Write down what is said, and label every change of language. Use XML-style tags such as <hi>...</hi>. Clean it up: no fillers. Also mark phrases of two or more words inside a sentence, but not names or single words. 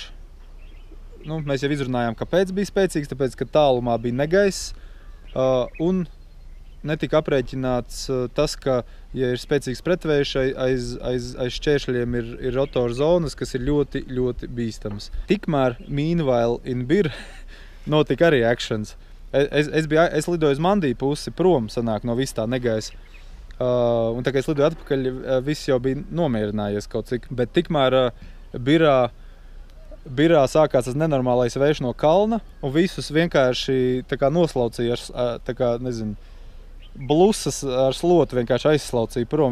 <lv>Mēs jau izrunājām, kāpēc bija spēcīgs, tāpēc, ka tālumā bija negaiss. Un netika aprēķināts tas, ka, ja ir spēcīgs pretvējš, aiz šķēršļiem ir rotora zonas, kas ir ļoti, ļoti bīstams. Tikmēr,</lv> <en>meanwhile in Bir,</en> <lv>notika arī actions. Es lidoju uz Mandiju pusi prom, sanāk, no vis tā negaisa. Un tā kā es lidoju atpakaļ, viss jau bija nomierinājies kaut cik. Bet tikmēr Birā sākās tas nenormālais vējš no kalna, un visus vienkārši tā kā noslaucīja tā kā, nezinu, blusas ar slotu vienkārši aizslaucīja prom.</lv>